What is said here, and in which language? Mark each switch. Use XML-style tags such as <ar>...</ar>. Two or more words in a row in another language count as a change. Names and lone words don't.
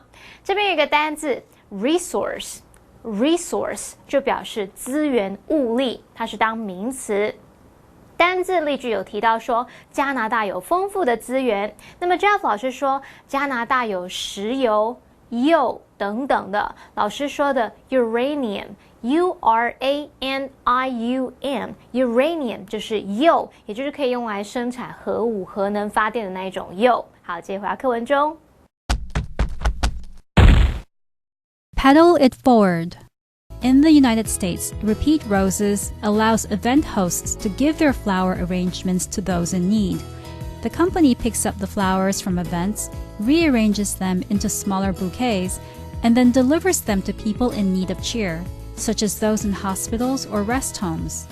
<zh>这边有一个单字 resource。Resource 就表示资源物力，它是当名词。单字例句有提到说加拿大有丰富的资源，那么 Jeff 老师说加拿大有石油、铀等等的。老师说的</zh> <en>uranium U-R-A-N-I-U-M uranium</en> <zh>就是铀，也就是可以用来生产核武、核能发电的那一种铀。好，接着回到课文中。</zh> <en>Petal it forward. In the United States, Repeat Roses allows event hosts to give their flower arrangements to those in need. The company picks up the flowers from events, rearranges them into smaller bouquets, and then delivers them to people in need of cheer, such as those in hospitals or rest homes.</en>